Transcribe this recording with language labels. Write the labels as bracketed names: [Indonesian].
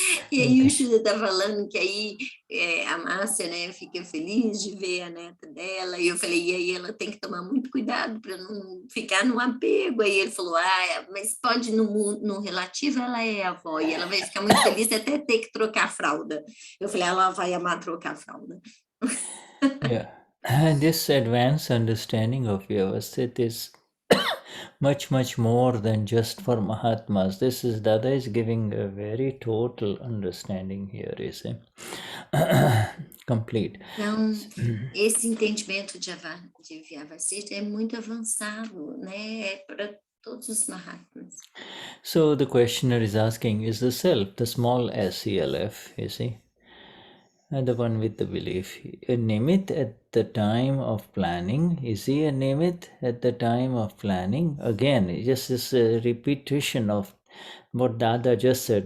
[Portuguese] E aí o Shuddha tá falando que aí a Márcia, né, fica feliz de ver a neta dela, e eu falei, e aí ela tem que tomar muito cuidado para não ficar no apego. Aí ele falou, mas pode no relativo ela é avó, e ela vai ficar muito feliz até ter que trocar a fralda. Eu falei, ela vai amar trocar a fralda. [English] Yeah. And this advanced understanding of Vyavasthit is much, much more than just for Mahatmas. Dada is giving a very total understanding here, you see. Complete. [Portuguese] Então, esse entendimento de Vyavasthit é muito avançado, né? É para todos os Mahatmas. [English] So the questioner is asking, is the self, the small SELF, you see, and the one with the belief, a nimit at the time of planning? Is he a nimit at the time of planning? Again, just this repetition of what Dada just said.